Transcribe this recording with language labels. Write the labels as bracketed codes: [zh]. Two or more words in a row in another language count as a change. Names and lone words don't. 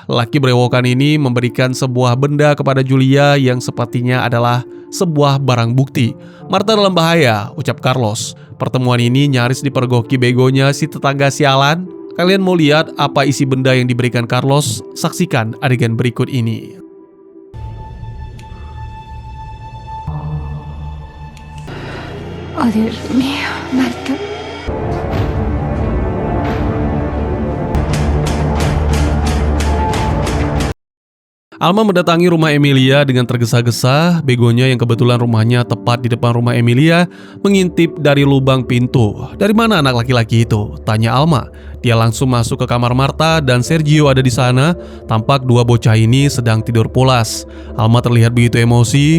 [id] Laki berewokan ini memberikan sebuah benda kepada Julia yang sepertinya adalah sebuah barang bukti. Marta dalam bahaya, ucap Carlos. Pertemuan ini nyaris dipergoki begonya si tetangga sialan. Kalian mau lihat apa isi benda yang diberikan Carlos? Saksikan adegan berikut ini. [es] Oh, Dios mío, Marta. [id] Alma mendatangi rumah Emilia dengan tergesa-gesa. Begonya yang kebetulan rumahnya tepat di depan rumah Emilia mengintip dari lubang pintu. "Dari mana anak laki-laki itu?" tanya Alma. Dia langsung masuk ke kamar Marta dan Sergio ada di sana. Tampak dua bocah ini sedang tidur pulas. Alma terlihat begitu emosi.